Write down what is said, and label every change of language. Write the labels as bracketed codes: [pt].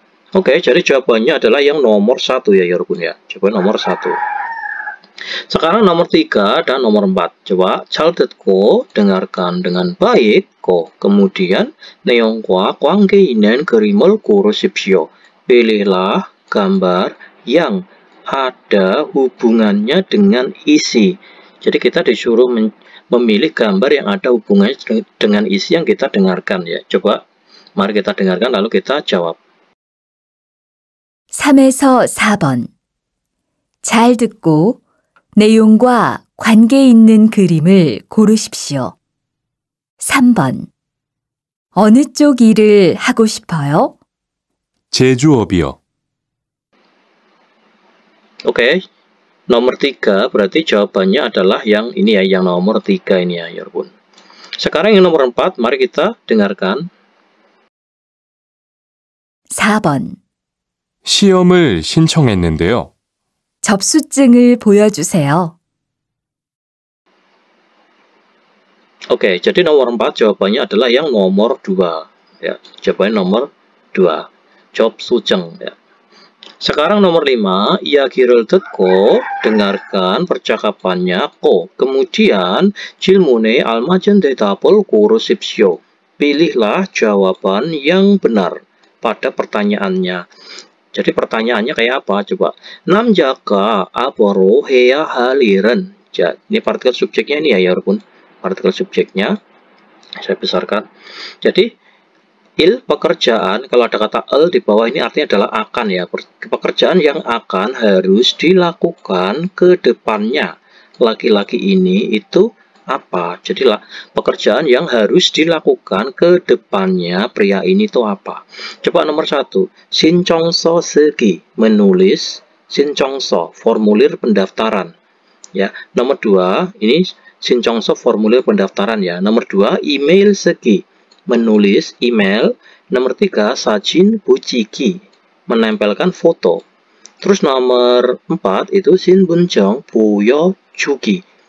[id] Oke, jadi jawabannya adalah yang nomor 1 ya, Yorobun ya. Jawaban nomor 1. Sekarang nomor 3 dan nomor 4. Coba [ko] 잘 듣고 [id] dengarkan dengan baik. Kemudian [ko] 내용과 관계 있는 그림을 고르십시오. [id] Pilihlah gambar yang ada hubungannya dengan isi. Jadi kita disuruh memilih gambar yang ada hubungannya dengan isi yang kita dengarkan ya. Coba mari kita dengarkan lalu kita jawab. [ko] 3에서 4번. 잘 듣고 내용과 관계 있는 그림을 고르십시오. 3번. 어느 쪽 일을 하고 싶어요? 제조업이요. [id] Oke, nomor 3 berarti jawabannya adalah yang ini ya, yang nomor 3 ini ya, Yorobun. Sekarang yang nomor 4, mari kita dengarkan. [ko] 4번. 시험을 신청했는데요. 접수증을 보여주세요. [id] Oke, jadi nomor 4 jawabannya adalah yang nomor 2 ya. Jawabannya nomor 2. 접수증 ya. Sekarang nomor 5, [ko] 이야기를 듣고 [id] dengarkan percakapannya. Kemudian [ko] 질문에 알맞은 대답을 고르십시오. [id] Pilihlah jawaban yang benar pada pertanyaannya. Jadi pertanyaannya kayak apa? Coba. [ko] 남자가 앞으로 해야 할 일은. [id] Ya, ini partikel subjeknya ini ya, Yorobun. Partikel subjeknya saya besarkan. Jadi pekerjaan, kalau ada kata el di bawah ini artinya adalah akan ya. Pekerjaan yang akan harus dilakukan ke depannya. Laki-laki ini itu apa? Jadi pekerjaan yang harus dilakukan ke depannya pria ini itu apa? Coba nomor 1. [ko] 신청서 쓰기, [id] menulis. 신청서, formulir pendaftaran. Ya. Nomor 2, ini 신청서 formulir pendaftaran ya. Nomor 2, [ko] email 쓰기, [id] menulis email. Nomor 3, [ko] 사진 붙이기, [id] menempelkan foto. Terus nomor 4 itu [ko] 신분증 보여주기.